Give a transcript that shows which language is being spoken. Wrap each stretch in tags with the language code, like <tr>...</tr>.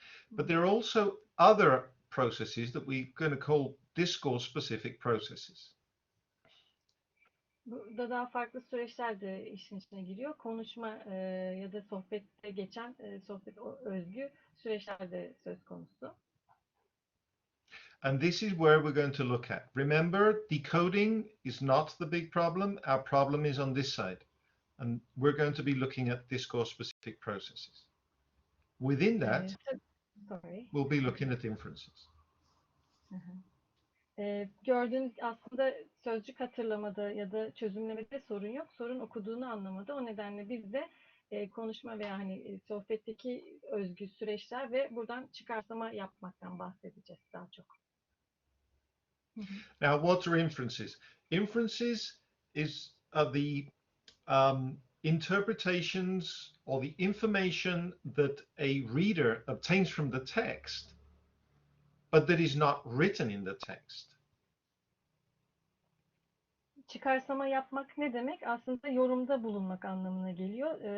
<en>But there are also other processes that we're going to call discourse-specific processes.</en> <tr>Burada daha farklı süreçler de işin içine giriyor. Konuşma ya da sohbette geçen sohbet özgü süreçler de söz konusu.</tr> <en>And this is where we're going to look at. Remember, decoding is not the big problem. Our problem is on this side. And we're going to be looking at discourse-specific processes. Within that, we'll be looking at inferences.</en> <tr>Gördüğünüz aslında sözcük hatırlamada ya da çözümlemede sorun yok. Sorun okuduğunu anlamada. O nedenle biz de konuşma veya sohbetteki özgü süreçler ve buradan çıkarsama yapmaktan bahsedeceğiz daha çok.</tr> <en>Now, what are inferences? Inferences are the interpretations or the information that a reader obtains from the text, but that is not written in the text.</en> <tr>Çıkarsama yapmak ne demek? Aslında yorumda bulunmak anlamına geliyor.</tr>